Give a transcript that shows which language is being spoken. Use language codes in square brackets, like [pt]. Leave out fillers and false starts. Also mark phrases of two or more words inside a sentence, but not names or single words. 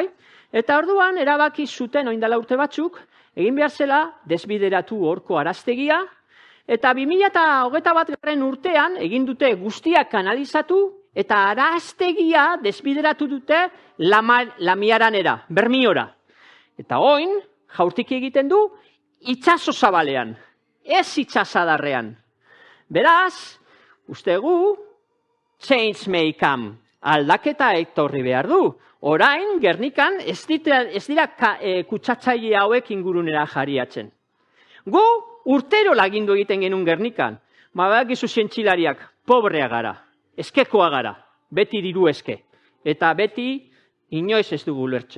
[eu] Eta orduan erabaki zuten oindala urte batzuk, egin behar zela desbideratu horko araztegia, eta 2021 urtean egin dute guztiak kanalizatu, eta araztegia desbideratu dute Lamiaranera, Bermiora. Eta oin, jaurtik egiten du, itsaso zabalean, ez itsasadarrean. Beraz, ustegu, [en] change may come, [eu] aldaketa etorri behar du. Orain, Gernikan, ez dira kutsatzaile hauek ingurunera jariatzen. Gu, urtero lagindu egiten genuen Gernikan, badakizu zientzilariak, pobrea gara, eskekoa gara, beti diru eske, eta beti inoiz ez dugu ulertzen.